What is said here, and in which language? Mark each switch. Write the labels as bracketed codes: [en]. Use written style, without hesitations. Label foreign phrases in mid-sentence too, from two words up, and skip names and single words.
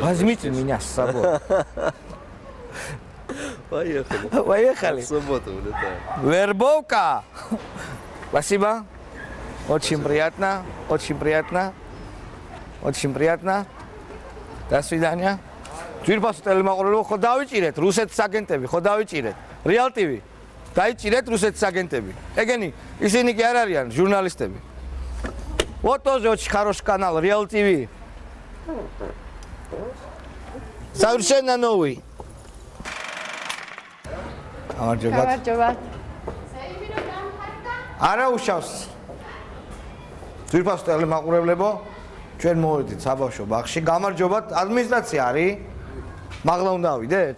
[ru] Возьмите почти. меня с собой. Поехали. Поехали. В субботу улетаем. Вербовка. Спасибо. Очень приятно. Очень приятно. Очень приятно. До свидания. [ka] Თვირფასო ტელემაყურებელო, ხო დავიჭირეთ რუსეთის აგენტები, ხო დავიჭირეთ. Real TV. დაიჭირეთ რუსეთის აგენტები. ეგენი, ისინი კი არ არიან ჟურნალისტები. [ru] Вот тоже очень хороший канал Real TV. Совершенно новый. [ka] გამარჯობა. არა უშავს. თვირფასო ტელემაყურებლებო, ჩვენ მოვედით საბავშვო ბაღში. გამარჯობათ, ადმინისტრაცია არის? მაღლა უნდა ავიდეთ?